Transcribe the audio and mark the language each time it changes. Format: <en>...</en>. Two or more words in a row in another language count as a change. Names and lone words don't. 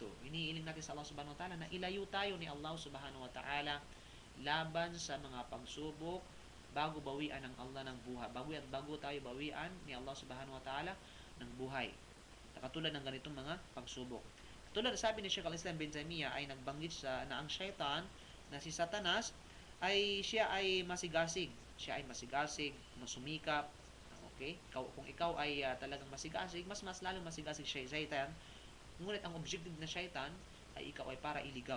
<tl>Iniiling natin sa Allah</tl> <ar>سبحانه وتعالى</ar> <tl>na ilayo tayo ni Allah</tl> <ar>سبحانه وتعالى</ar> <tl>laban sa mga pagsubok bago bawian ng Allah ng buhay. Bago tayo bawian ni Allah</tl> <ar>سبحانه وتعالى</ar> <tl>ng buhay. Katulad ng ganitong mga pagsubok. Tulad sabi ni Sheikh al-Islam bin Taymiyyah ay nagbanggit na ang syaitan na si Satanas siya ay masigasig. Siya ay masigasig, masumikap. Okay? Kung ikaw ay talagang masigasig, mas lalong masigasig siya syaitan. Ngunit ang objective na syaitan ay ikaw ay para iligaw.</tl>